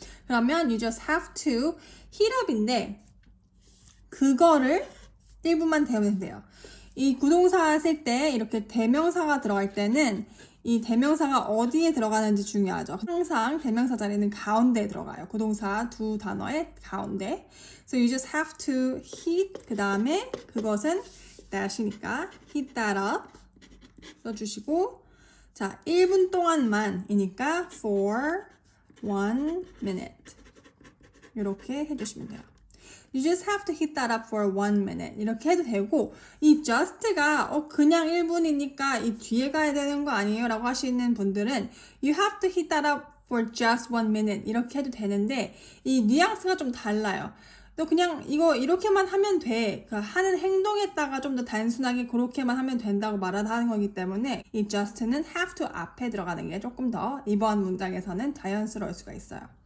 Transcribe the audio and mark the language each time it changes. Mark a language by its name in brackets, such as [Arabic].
[Korean] 그러면 [English] you just have to heat up [Korean] 인데 그거를 1분만 데우면 돼요. 이 구동사 쓸 때 이렇게 대명사가 들어갈 때는 이 대명사가 어디에 들어가는지 중요하죠. 항상 대명사 자리는 가운데에 들어가요. 구동사 두 단어의 가운데. [English] So you just have to heat [Korean] 그 다음에 그것은 [English] that이니까 heat that up [Korean] 써주시고 자 1분 동안만이니까 [English] for 1 minute [Korean] 이렇게 해주시면 돼요. [English] You just have to heat that up for 1 minute. [Korean] 이렇게 해도 되고, 이 just가, 그냥 1분이니까 이 뒤에 가야 되는 거 아니에요? 라고 하시는 분들은, [English] you have to heat that up for just 1 minute. [Korean] 이렇게 해도 되는데, 이 뉘앙스가 좀 달라요. 너 그냥 이거 이렇게만 하면 돼. 그 하는 행동에다가 좀 더 단순하게 그렇게만 하면 된다고 말하는 거기 때문에, 이 just는 have to 앞에 들어가는 게 조금 더 이번 문장에서는 자연스러울 수가 있어요.